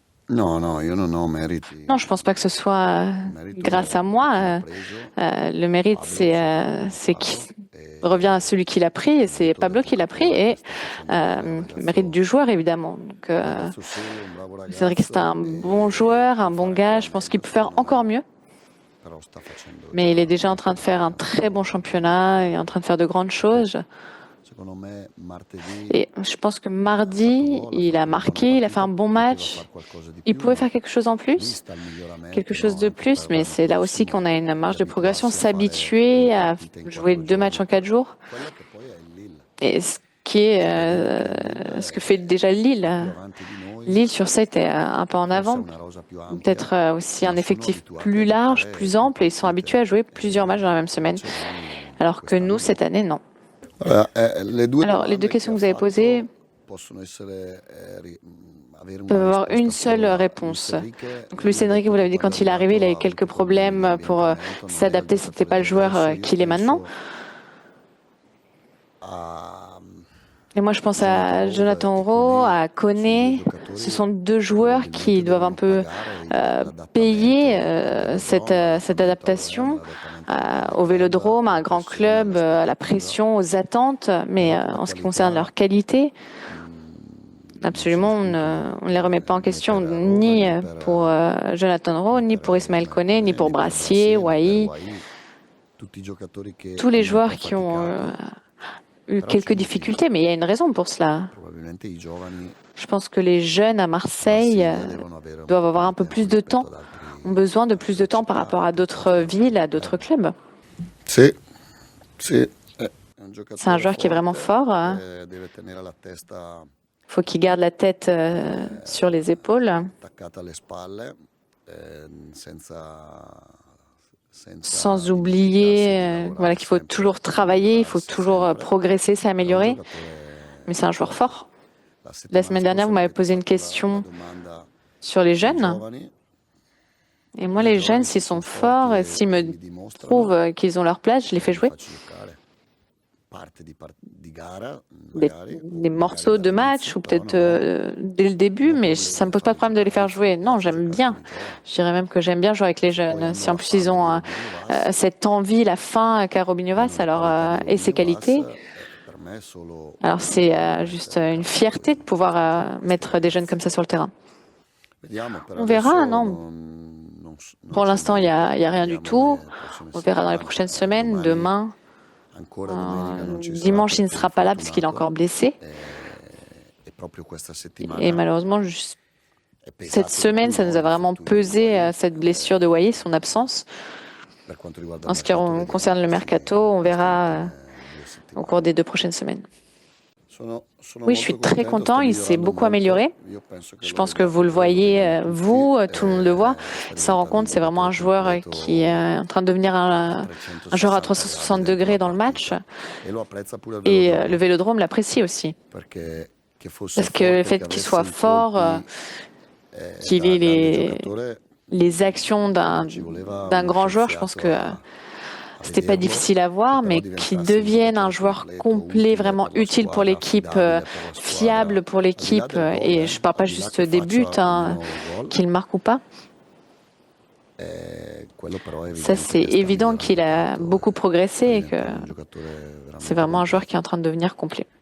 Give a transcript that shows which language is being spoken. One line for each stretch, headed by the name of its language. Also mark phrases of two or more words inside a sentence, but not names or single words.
Italian: No, no, io non ho meriti.
French: Non, je pense pas que ce soit
Italian: Il merito
French: grâce à moi.
Italian: è chi l'ha preso,
French: Le mérite, Pablo c'est qui Pablo, revient à celui qui l'a pris, et
Italian: il
French: c'est
Italian: merito del
French: Pablo qui l'a pris,
Italian: giocatore che
French: et
Italian: sta facendo bene, un
French: le mérite
Italian: ragazzo,
French: du joueur, évidemment. Donc,
Italian: un ragazzo serio, un bravo
French: c'est vrai que c'est
Italian: ragazzo
French: un bon
Italian: e
French: joueur,
Italian: può
French: un bon
Italian: fare
French: gars.
Italian: ancora
French: Je pense qu'il
Italian: meglio
French: peut faire
Italian: secondo
French: encore
Italian: me,
French: mieux,
Italian: però sta facendo
French: mais il est
Italian: già
French: déjà en train de
Italian: un'ottima
French: faire un très bon
Italian: campagna.
French: championnat et en train de faire de grandes choses.
Italian: Secondo me martedì
French: Et je pense que
Italian: ha fatto
French: mardi,
Italian: gol, ha
French: il a
Italian: fatto una buona
French: marqué, il a fait un
Italian: partita,
French: bon
Italian: poteva
French: match.
Italian: fare qualcosa di
French: Il
Italian: più,
French: pouvait
Italian: ma
French: faire quelque chose en
Italian: lì
French: plus,
Italian: sta il
French: quelque
Italian: miglioramento,
French: chose
Italian: no?
French: de
Italian: Anche
French: plus,
Italian: per
French: mais
Italian: l'anno
French: c'est là aussi qu'on
Italian: prossimo
French: a une
Italian: di
French: marge de progression,
Italian: abituarsi a fare due
French: s'habituer à
Italian: partite in
French: jouer 2 matchs
Italian: 4 giorni
French: en 4 jours.
Italian: quello che poi è il Lille.
French: Et ce qui est,
Italian: C'è da dire che il Lille
French: ce que fait déjà
Italian: è
French: Lille.
Italian: più avanti di noi,
French: Lille sur 7 est un peu en
Italian: forse ha
French: avant,
Italian: una rosa più ampia,
French: peut-être aussi un
Italian: ma sono
French: effectif
Italian: abituati a
French: plus large,
Italian: giocare
French: plus
Italian: più
French: ample, et ils sont habitués
Italian: partite
French: à jouer plusieurs matchs dans la même
Italian: e
French: semaine.
Italian: invece noi
French: Alors que nous,
Italian: quest'anno no.
French: cette année, non.
Italian: Allora, le due
French: Alors, les deux
Italian: domande che
French: questions
Italian: ha
French: que vous avez posées
Italian: fatto possono essere, avere una
French: peuvent avoir une
Italian: risposta
French: seule
Italian: sola. Luis
French: réponse. Enrique Donc Luis
Italian: mi ha
French: Enrique,
Italian: detto
French: vous
Italian: che
French: l'avez dit,
Italian: quando è
French: quand il est arrivé, il
Italian: arrivato
French: a
Italian: ha
French: eu quelques
Italian: avuto problemi di
French: problèmes pour
Italian: ambientamento, non è il
French: s'adapter, c'était
Italian: giocatore
French: pas
Italian: di
French: le joueur
Italian: adesso. Io
French: qu'il est maintenant.
Italian: penso a
French: Et moi, je pense Jonathan à Rose Jonathan
Italian: e
French: Rowe, Koné, à
Italian: sono due
French: Koné. Ce
Italian: giocatori
French: sont deux joueurs qui
Italian: probabilmente
French: doivent un
Italian: devono
French: peu
Italian: pagare
French: payer
Italian: l'adattamento al
French: cette, velodrome, cette
Italian: l'adattamento al Real,
French: adaptation
Italian: l'adattamento al grande
French: au
Italian: club,
French: Vélodrome, à un
Italian: alla
French: grand
Italian: pressione,
French: club, à la
Italian: all'aspettativa,
French: pression, aux attentes. Mais
Italian: però per la
French: en ce qui concerne
Italian: qualità
French: leur qualité,
Italian: non si
French: absolument,
Italian: discute
French: on ne les remet pas en
Italian: né
French: question,
Italian: per Rose
French: ni pour Jonathan Rowe,
Italian: né
French: ni
Italian: per
French: pour Ismaël Ismael Koné, ni Koné, pour
Italian: né per Brassier, Brassier, né per Wai. Wai, tutti i giocatori che
French: Tous les
Italian: hanno un po'
French: joueurs qui ont
Italian: faticato,
French: eu
Italian: però c'è
French: quelques
Italian: un motivo.
French: difficultés, mais il y a une raison pour cela.
Italian: Probabilmente i giovani
French: Je pense que les jeunes à
Italian: a Marseille Marsiglia devono avere un
French: doivent
Italian: po' più
French: avoir un
Italian: di
French: peu
Italian: tempo
French: plus de
Italian: rispetto
French: temps, ont besoin de
Italian: ad
French: plus de
Italian: altre
French: temps par rapport
Italian: città
French: à d'autres
Italian: piuttosto che ad
French: villes,
Italian: altri
French: à d'autres
Italian: club.
French: clubs.
Italian: Sì, sì, è un
French: C'est un
Italian: giocatore
French: joueur qui est vraiment
Italian: forte
French: fort.
Italian: che deve tenere la testa
French: Faut qu'il garde la tête sur les épaules,
Italian: attaccata alle spalle, senza, senza
French: sans
Italian: dimenticarsi di
French: oublier voilà,
Italian: lavorare
French: qu'il faut
Italian: sempre
French: toujours
Italian: e
French: travailler, il faut
Italian: migliorarsi
French: toujours
Italian: sempre.
French: progresser,
Italian: Però è un
French: s'améliorer. Mais c'est
Italian: giocatore
French: un joueur
Italian: forte.
French: fort.
Italian: La
French: La
Italian: settimana
French: semaine dernière, vous
Italian: scorsa mi
French: m'avez
Italian: avete
French: posé une
Italian: fatto la
French: question
Italian: domanda
French: sur les
Italian: dei
French: jeunes.
Italian: giovani.
French: Et moi,
Italian: I
French: les jeunes,
Italian: giovani
French: s'ils
Italian: se
French: sont
Italian: sono forti
French: forts, s'ils
Italian: e
French: me
Italian: mi
French: prouvent
Italian: dimostrano,
French: qu'ils ont leur place, je les fais
Italian: li
French: jouer.
Italian: faccio giocare. Parte di gara,
French: des,
Italian: magari, o
French: des
Italian: magari
French: morceaux de match
Italian: dall'inizio,
French: ou
Italian: però
French: peut-être
Italian: non
French: dès le
Italian: ho
French: début, mais ça
Italian: problemi
French: me
Italian: a
French: pose pas
Italian: farli
French: de problème de les
Italian: giocare.
French: faire jouer.
Italian: Mi
French: Non,
Italian: piace
French: j'aime
Italian: giocare con
French: bien.
Italian: i giovani.
French: Je dirais même que j'aime bien jouer avec les
Italian: Se poi
French: jeunes.
Italian: hanno
French: Si en
Italian: la
French: plus ils
Italian: fame
French: ont
Italian: di Robinho Vas
French: cette envie, la faim qu'a Robinho
Italian: e hanno
French: Vas,
Italian: la
French: alors,
Italian: qualità di
French: et ses
Italian: Robinho Vas,
French: qualités,
Italian: per me è solo
French: alors
Italian: un
French: c'est
Italian: onore
French: juste
Italian: mettere in
French: une
Italian: campo
French: fierté de pouvoir
Italian: questi
French: mettre des jeunes comme ça
Italian: ragazzi.
French: sur le terrain.
Italian: Vediamo, per
French: On verra,
Italian: adesso
French: non.
Italian: non
French: Pour
Italian: c'è
French: l'instant,
Italian: niente.
French: y a rien du
Italian: Vediamo
French: tout.
Italian: le prossime
French: On verra dans les
Italian: settimane.
French: prochaines semaines.
Italian: Domani,
French: Demain,
Italian: ancora domenica, non ci sarà
French: dimanche, il ne
Italian: perché è
French: sera pas là parce qu'il est
Italian: infortunato.
French: encore blessé.
Italian: E proprio questa
French: Et
Italian: settimana
French: malheureusement,
Italian: è
French: cette
Italian: pesato di
French: semaine,
Italian: più,
French: ça nous
Italian: no?
French: a vraiment
Italian: L'infortunio di
French: pesé, Wai. cette blessure de Wai, son absence.
Italian: Per quanto riguarda il
French: En ce qui
Italian: mercato, vediamo
French: concerne le mercato, on
Italian: queste
French: verra
Italian: ultime due
French: au cours
Italian: settimane.
French: des 2 prochaines semaines.
Italian: Sono
French: Oui, je suis
Italian: molto
French: très
Italian: contento,
French: content,
Italian: sta
French: il s'est
Italian: migliorando
French: beaucoup
Italian: molto.
French: amélioré.
Italian: Io penso che
French: Je
Italian: lo
French: pense que vous
Italian: vediate
French: le
Italian: voi, lo
French: voyez,
Italian: vediamo tutti.
French: vous, tout le monde le voit.
Italian: Sta
French: Il s'en rend
Italian: diventando un
French: compte, c'est vraiment un
Italian: giocatore
French: joueur qui est
Italian: completo
French: en train de devenir
Italian: a
French: un joueur à
Italian: 360 gradi
French: 360
Italian: dentro la
French: degrés dans le match.
Italian: partita e lo apprezza pure il
French: Et le velodrome Vélodrome l'apprécie aussi.
Italian: perché che fosse
French: Parce que le
Italian: forte, che
French: fait qu'il
Italian: avesse
French: soit
Italian: i
French: fort,
Italian: colpi
French: qu'il ait
Italian: da grande giocatore,
French: les actions
Italian: ci voleva
French: d'un
Italian: uno
French: grand joueur, je pense
Italian: scienziato
French: que
Italian: a
French: c'était pas
Italian: vederlo,
French: difficile à
Italian: che
French: voir,
Italian: però
French: mais qu'il
Italian: diventasse un
French: devienne un
Italian: giocatore
French: joueur
Italian: completo,
French: complet,
Italian: utile
French: vraiment
Italian: per la
French: utile pour
Italian: squadra,
French: l'équipe,
Italian: affidabile per la squadra,
French: fiable pour
Italian: al di là
French: l'équipe.
Italian: del gol,
French: Et je parle
Italian: al
French: pas
Italian: di là
French: juste
Italian: che
French: des buts,
Italian: faccia o meno gol.
French: qu'il marque ou pas.
Italian: Quello però è
French: Ça,
Italian: evidente
French: c'est
Italian: che sta
French: évident qu'il
Italian: migliorando
French: a
Italian: tanto
French: beaucoup
Italian: e
French: progressé
Italian: sta
French: et que
Italian: diventando un giocatore
French: c'est
Italian: veramente
French: vraiment un joueur qui est
Italian: completo.
French: en train de devenir complet.